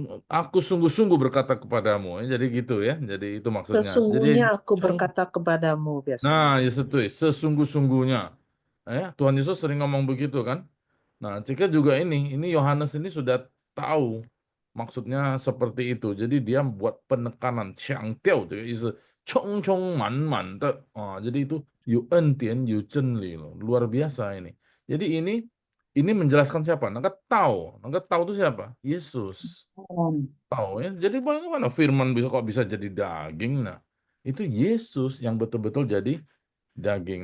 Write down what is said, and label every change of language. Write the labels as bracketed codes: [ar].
[id] Aku sungguh-sungguh berkata kepadamu. Jadi gitu ya. Jadi itu maksudnya. Jadi Sesungguhnya aku berkata kepadamu biasanya. nah, Yesus itu sesungguh-sungguhnya. Ya, Tuhan Yesus sering ngomong begitu kan. Nah, jika juga ini Yohanes ini sudah tahu maksudnya seperti itu. Jadi dia buat penekanan, [zh] 强调这个意思，充充满满的啊。 [id] jadi itu [zh] 有恩典有真理 [id] loh, luar biasa ini. Jadi ini menjelaskan siapa? Nah, tahu itu siapa? Yesus. Tahu ya. Jadi bagaimana firman kok bisa jadi daging? Nah, itu Yesus yang betul-betul jadi daging.